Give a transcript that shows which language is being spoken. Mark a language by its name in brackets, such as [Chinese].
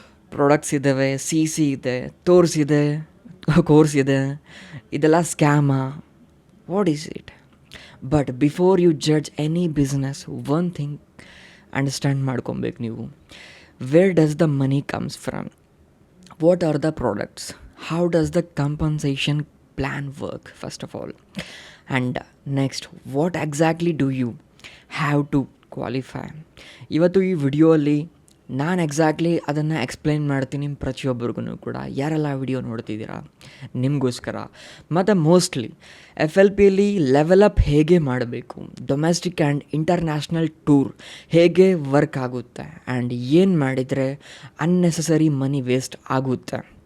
[Kannada] Products ಇದ್ದಾವೆ, C ಇದೆ, ತೋರಿಸಿದೆ, ಕೋರ್ಸ್ ಇದೆ, ಇದೆಲ್ಲ ಸ್ಕ್ಯಾಮಾ? [English] What is it? But before you judge any business, one thing understand [Kannada] ಮಾಡ್ಕೊಬೇಕು ನೀವು. [English] Where does the money comes from? What are the products? How does the compensation plan work, first of all? And next, what exactly do you have to qualify? [Kannada] ಇವತ್ತು ಈ ವಿಡಿಯೋಲ್ಲಿ ನಾನು exactly ಅದನ್ನು explain ಮಾಡ್ತೀನಿ ಪ್ರತಿಯೊಬ್ಬರಿಗೂ ಕೂಡ. ಯಾರೆಲ್ಲ ವಿಡಿಯೋ ನೋಡ್ತಿದ್ದೀರಾ ನಿಮಗೋಸ್ಕರ. ಮತ್ತು ಮೋಸ್ಟ್ಲಿ ಎಫ್ ಎಲ್ ಪಿಯಲ್ಲಿ ಲೆವೆಲ್ ಅಪ್ ಹೇಗೆ ಮಾಡಬೇಕು, ಡೊಮೆಸ್ಟಿಕ್ ಆ್ಯಂಡ್ ಇಂಟರ್ನ್ಯಾಷನಲ್ ಟೂರ್ ಹೇಗೆ ವರ್ಕ್ ಆಗುತ್ತೆ, ಆ್ಯಂಡ್ ಏನು ಮಾಡಿದರೆ ಅನ್ನೆಸೆಸರಿ ಮನಿ ವೇಸ್ಟ್ ಆಗುತ್ತೆ.